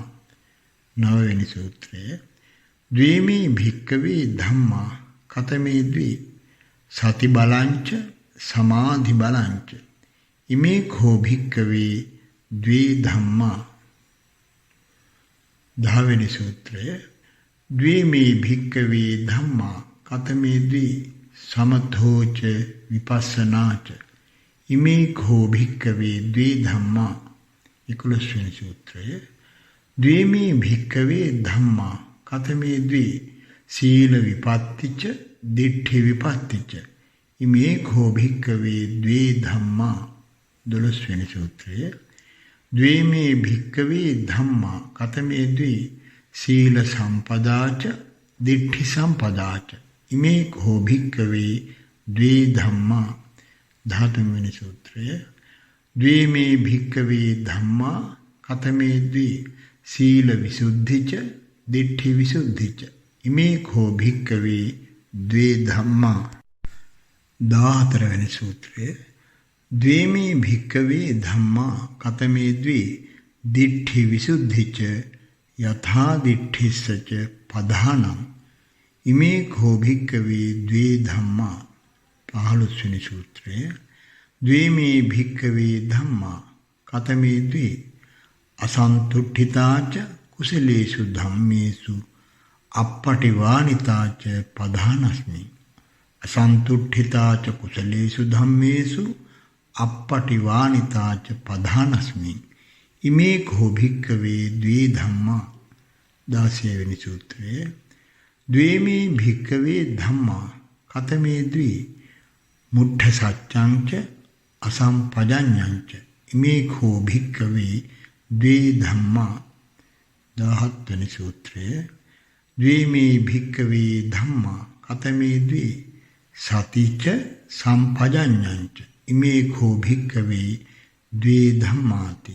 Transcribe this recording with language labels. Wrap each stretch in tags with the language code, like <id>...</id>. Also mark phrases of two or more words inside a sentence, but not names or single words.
<si>නවවෙනි සූත්‍රය</si> <pi>ද්වේමේ භික්කවේ ධම්මා කතමේ ද්වේ සති බලංච සමාධි බලංච ඉමේ කෝ භික්කවේ ද්වේ ධම්මා.</pi> <si>දහවෙනි සූත්‍රය</si> <pi>ද්වේමේ භික්කවේ ධම්මා කතමේ ද්වේ සමතෝච විපස්සනාච ඉමේ කෝ භික්කවේ ද්වේ ධම්මා.</pi> <si>11වෙනි සූත්‍රය</si> <pi>ද්වේමේ භික්කවේ ධම්මා කතමේ ද්වේ සීල විපත්තිච දිට්ඨි විපත්තිච ඉමේ කෝ භික්කවේ ද්වේ ධම්මා.</pi> <si>12වෙනි සූත්‍රය</si> <pi>ද්වේමේ භික්කවේ ධම්මා කතමේ ද්වේ සීල සම්පදාච දිට්ඨි සම්පදාච ඉමේ කෝ භික්කවේ ද්වේ ධම්මා.</pi> <si>13වෙනි සූත්‍රය</si> <pi>ද්වේමේ භික්කවේ ධම්මා කතමේ ද්වේ සීල විසුද්ධිච දිට්ඨි විසුද්ධිච ඉමේ කෝ භික්කවේ ද්වේ ධම්මා.</pi> <si>14වෙනි සූත්‍රය</si> <pi>ද්වේමේ භික්කවේ ධම්මා කතමේ ද්වේ දිට්ඨි විසුද්ධිච යථා දිට්ඨිස්සච පධානං ඉමේ කෝ භික්කවේ ද්වේ ධම්මා.</pi> <si>15වෙනි සූත්‍රය</si> <pi>ද්වේමේ භික්කවේ ධම්මා කතමේ ද්වේ අසන්තුට්ඨිතාච කුසලේසු ධම්මේසු අප්පටිවානිතාච පධානස්මි. අසන්තුට්ඨිතාච කුසලේසු ධම්මේසු අප්පටිවානිතාච පධානස්මි ඉමේ කෝ භික්කවේ ද්වේ ධම්මා.</pi> <si>16වෙනි සූත්‍රය</si> <pi>ද්වේමේ භික්කවේ ධම්මා කතමේ ද්වේ මුට්ඨ සච්ඡංච අසම්පජඤ්ඤංච ඉමේ කෝ භික්කවේ ද්වේ ධම්මා.</pi> <si>17වෙනි සූත්‍රය</si> <pi>ද්වේමේ භික්කවේ ධම්මා කතමේ ද්වේ සතිච සම්පජඤ්ඤංච ඉමේ කෝ භික්කවේ ද්වේ ධම්මාති.</pi>